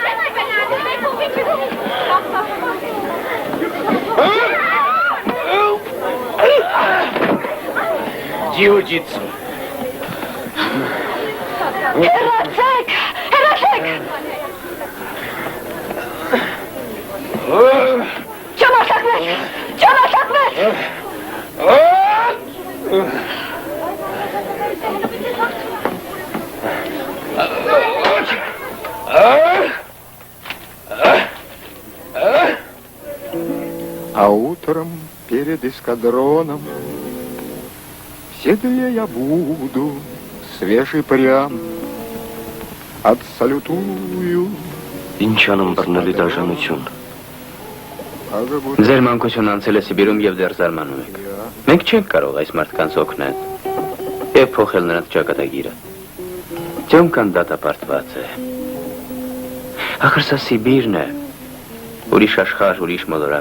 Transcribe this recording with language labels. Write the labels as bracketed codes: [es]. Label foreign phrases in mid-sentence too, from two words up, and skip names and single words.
[hy] Ջիուջիցու։ Հեռացեք, հեռացեք։ Ճամարդակներ, ճամարդակներ։ [ru] А утром перед эскадроном в седле я буду, свежий прям, отсалютую. [hy] Ինչ անում բռնելի դաժանություն։ Ձեր մանկություն անցել է Սիբիրում եւ դեռ զարմանում եք։ Մենք չենք կարող այս մարդկանց օգնել եւ փոխել նրանց ճակատագիրը։ Ճոմկան դատապարտված է։ Ախր սա Սիբիրն է։ Ուրիշ աշխարհ, ուրիշ մոլորակ։